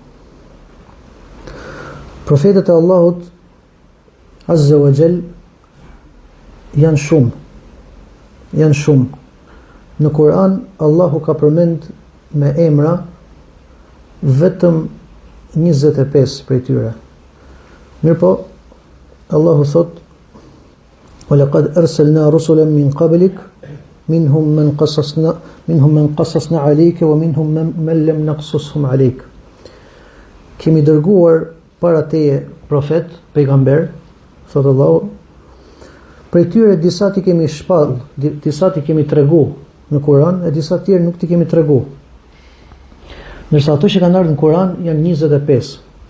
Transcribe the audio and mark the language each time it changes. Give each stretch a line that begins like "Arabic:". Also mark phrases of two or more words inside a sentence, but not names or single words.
Albanian: Profetët e Allahut
Arabic: عز وجل
Albanian: janë shumë. Në Kur'an Allahu ka përmend me emra vetëm 25 prej tyre. Mirpo Allahu thot:
Arabic: "ولقد أرسلنا رسلا من قبلك منهم من قصصنا عليك ومنهم من لم نقصص عليك."
Albanian: Kemi dërguar para teje profet, pejgamber, thot Allahu, prej tyre disa ti kemi shpall, disa ti kemi tregu në Kur'an, e disa tjerë nuk ti kemi tregu. Ndërsa ato që kanë ardhur në Kur'an janë 25.